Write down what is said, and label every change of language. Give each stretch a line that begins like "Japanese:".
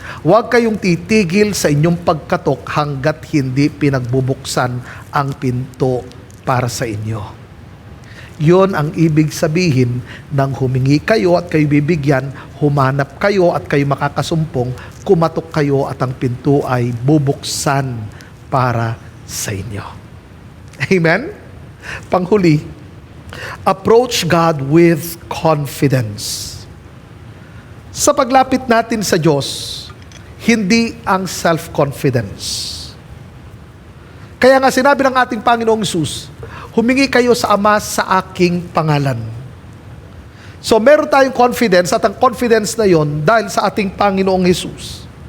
Filipino: Huwag kayong titigil sa inyong pagkatok hanggat hindi pinagbubuksan ang pinto para sa inyo. Yon ang ibig sabihin ng humingi kayo at kayo bibigyan, humanap kayo at kayo makakasumpong, kumatok kayo at ang pinto ay bubuksan para sa inyo. Amen? Panghuli,
English: approach God with confidence.
Filipino: Sa paglapit natin sa Diyos, hindi ang self-confidence. Kaya nga sinabi ng ating Panginoong Hesus, humingi kayo sa Ama sa aking pangalan. So meron tayong confidence at ang confidence na yon dahil sa ating Panginoong Hesus.